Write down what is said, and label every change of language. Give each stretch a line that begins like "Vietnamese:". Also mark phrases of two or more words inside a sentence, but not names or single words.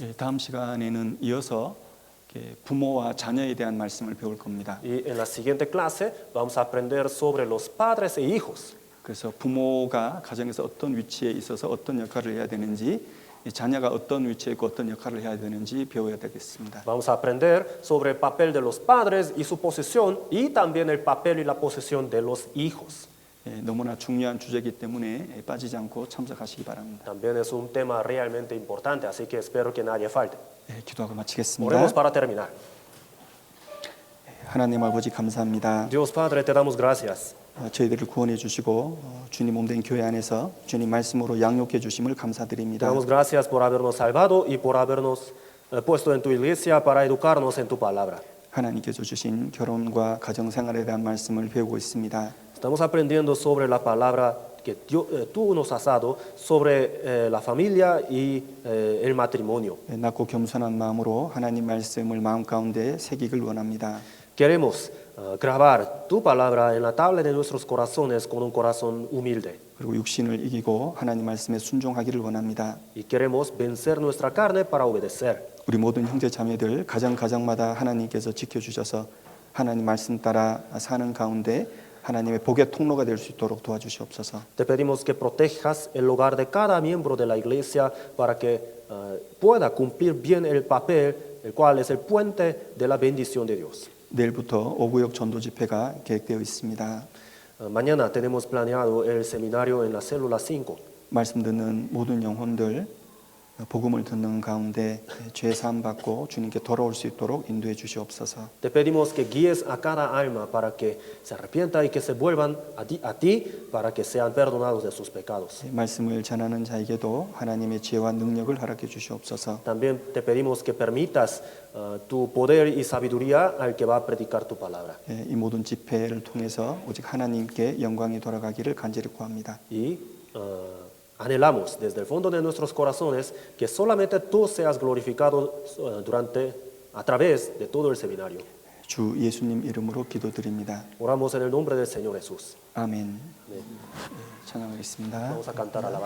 Korean: 다음 시간에는 이어서 부모와 자녀에 대한 말씀을 배울 겁니다.
Spanish: Y en la siguiente clase vamos a aprender sobre los padres e hijos.
Korean: 그래서 부모가 가정에서 어떤 위치에 있어서 어떤 역할을 해야 되는지, 자녀가 어떤 위치에 있고 어떤 역할을 해야 되는지 배워야 되겠습니다.
Spanish: Vamos a aprender sobre el papel de los padres y su posesión y también el papel y la posesión de los hijos.
Korean: 너무나 중요한 주제이기 때문에 빠지지 않고 참석하시기 바랍니다.
Spanish: También es un tema realmente importante, así que espero que nadie falte.
Korean: 기도하고 마치겠습니다.
Spanish: Oremos para terminar.
Korean: 하나님 아버지 감사합니다.
Spanish: Dios Padre, te damos gracias.
Korean: 저희들을 구원해 주시고 주님 몸된 교회 안에서 주님 말씀으로 양육해 주심을
Spanish: Te
Korean: 감사드립니다.
Spanish: damos gracias por habernos salvado y por habernos puesto en tu iglesia para educarnos en tu palabra.
Korean: 하나님께서 주신 결혼과 가정 생활에 대한 말씀을 배우고 있습니다.
Spanish: Estamos aprendiendo sobre la palabra que tú nos has dado sobre la familia y el matrimonio.
Korean: 낮고 겸손한 마음으로 하나님 말씀을 마음 가운데 새기길 원합니다.
Spanish: Queremos grabar tu palabra en la tabla de nuestros corazones con un corazón humilde.
Korean: 그리고 육신을 이기고 하나님 말씀에 순종하기를 원합니다.
Spanish: Y queremos vencer nuestra carne para obedecer.
Korean: 우리 모든 형제 자매들 가정마다 하나님께서 지켜주셔서 하나님 말씀 따라 사는 가운데 하나님의 복의 통로가 될 수 있도록 도와주시옵소서.
Spanish: Te pedimos que protejas el hogar de cada miembro de la iglesia para que pueda cumplir bien el papel, el cual es el puente de la bendición de Dios.
Korean: 내일부터 오구역 전도 집회가 계획되어 있습니다.
Spanish: Mañana tenemos planeado el seminario en la célula 5.
Korean: 말씀 듣는 모든 영혼들 복음을 듣는 가운데 죄 사함 받고 주님께 돌아올 수 있도록 인도해 주시옵소서.
Spanish: Te pedimos que guíes a cada alma para que se arrepienta y que se vuelvan a ti para que sean perdonados de sus pecados.
Korean: 말씀을 전하는 자에게도 하나님의 지혜와 능력을 허락해 주시옵소서.
Spanish: También te pedimos que permitas tu poder y sabiduría al que va a predicar tu palabra.
Korean: 이 모든 집회를 통해서 오직 하나님께 영광이 돌아가기를 간절히 구합니다.
Spanish: Y anhelamos desde el fondo de nuestros corazones que solamente tú seas glorificado a través de todo el seminario.
Korean: 주 예수님 이름으로 기도드립니다.
Spanish: Oramos en el nombre del Señor Jesús.
Korean: 아멘.
Spanish: Amén.
Korean: 찬양하겠습니다.
Spanish: Vamos a cantar alabanza.